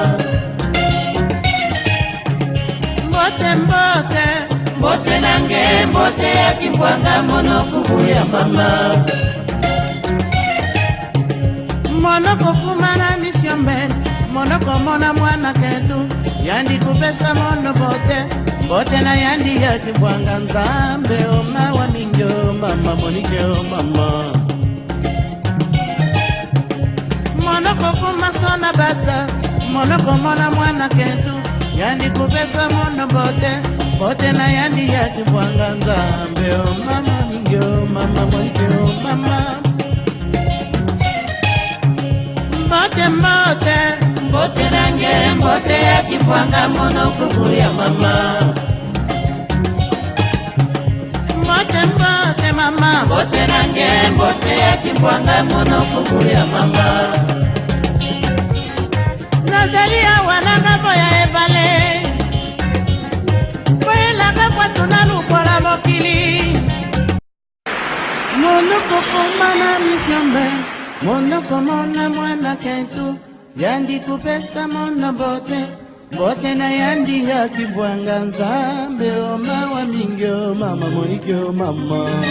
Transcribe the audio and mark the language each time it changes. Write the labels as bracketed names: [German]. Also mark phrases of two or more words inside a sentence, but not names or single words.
[Kongo] Mbote nange mbote ya kibwanga mono kubuya mama. Mono kufumana misyombe, mono komona mwana ketu, yandi kupesa mono bote, bote na yandi ya kibwanga nzambe, o mawa mingyo mama monikyo mama. Monoko kuma sona bata, monoko mona mwana kentu, yandi kupesa mono bote, bote na yandi ya kibwanga nzambe, o mama mingyo mama monikyo mama. Mbote nange mbote ya kibwanga mono kubuya mama. Mama, mbote nange mbote ya kibwanga mono kubuya mama. [Lingala] Nazalia wananga boya ebale, boya laka kwa tunalupora mokili. [Kongo] Monoko komana misyombe, monoko mona mwana kentu, yandi kupesa mona bote, bote na yandi ya kibwanga nzambe, o mawa mingyo mama monikyo mama.